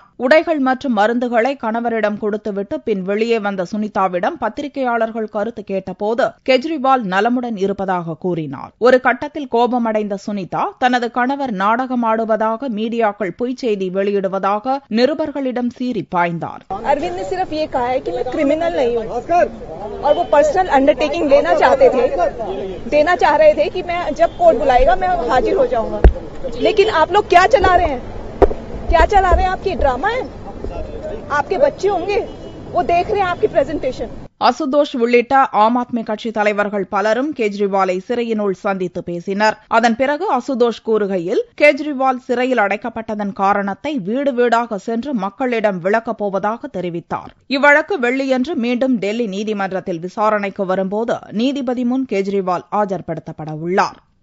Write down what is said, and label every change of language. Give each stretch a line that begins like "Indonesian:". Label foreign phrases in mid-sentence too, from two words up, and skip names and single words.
Tamil: உடைகள் மற்றும் மருந்துகளை கணவரிடம் கொடுத்துவிட்டு பின் வெளியே வந்த சுனிதாவிடம் பத்திரிகையாளர்கள் கருத்து கேட்டபோது கெஜ்ரிவால் நலமுடன் இருப்பதாக கூறினார். ஒரு கட்டத்தில் கோபமடைந்த சுனிதா தனது கணவர் நாடகமாடுவதாக மீடியாக்கள் பொய்ச் செய்தி வெளியிடுவதாக நிருபர்களிடம் சீறி பாய்ந்தார்.
Hindi: अरविंद ने सिर्फ ये कहा है कि मैं क्रिमिनल नहीं हूँ और वो
English: personal undertaking
Hindi: लेना चाह रहे थे कि मैं जब कोर्ट बुलाएगा मैं हाजिर हो जाऊंगा. लेकिन आप लोग क्या चला रहे हैं? आपकी ड्रामा है. आपके बच्चे होंगे, वो देख रहे हैं आपकी प्रेजेंटेशन.
Tamil: அசுதோஷ் உள்ளிட்ட ஆம் ஆத்மி கட்சி தலைவர்கள் பலரும் கெஜ்ரிவாலை சிறையினுள் சந்தித்து பேசினர். அதன் பிறகு அசுதோஷ் கூறுகையில், கெஜ்ரிவால் சிறையில் அடைக்கப்பட்டதன் காரணத்தை வீடு வீடாக சென்று மக்களிடம் விளக்கப் போவதாக தெரிவித்தார். இவ்வழக்கு வெள்ளியன்று மீண்டும் டெல்லி நீதிமன்றத்தில் விசாரணைக்கு வரும்போது நீதிபதி முன் கெஜ்ரிவால் ஆஜர்படுத்தப்பட உள்ளார்.